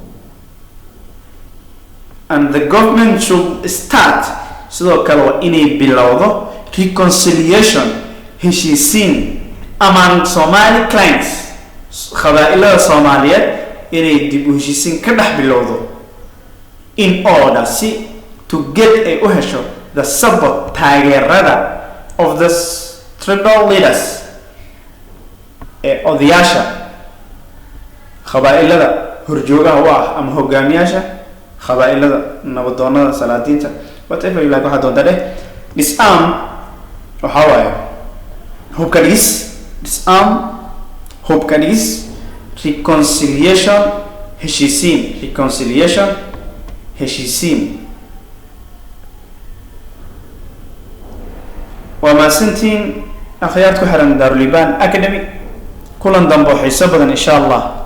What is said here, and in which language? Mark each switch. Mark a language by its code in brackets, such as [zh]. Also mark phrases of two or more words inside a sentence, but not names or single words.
[en] And the government should start [so] sidoo kale waa inay bilowdo [en] reconciliation heshiisiin among Somali clans [so] qabaa'ilada Soomaaliyeed inay dib u heshiisiin ka dhex bilowdo [en] in order to get a [so] u hesho [en] the support [so] taageerada [en] of the tribal leaders [so] odayaasha qabaa'ilada horjoogaha u ah ama hogaamiyaasha qabaa'ilada nabadoonada salaadiinta [en] whatever you like [so] waxa doonta dheh. Disarm waxa waaye hubka dhigis, disarm hubka dhigis, reconciliation heshiisiin. waa maasantiin akhyaarta ku xiran Daarul Iibaan Academy kulan dambe oo xiiso badan [ar] insha Allah.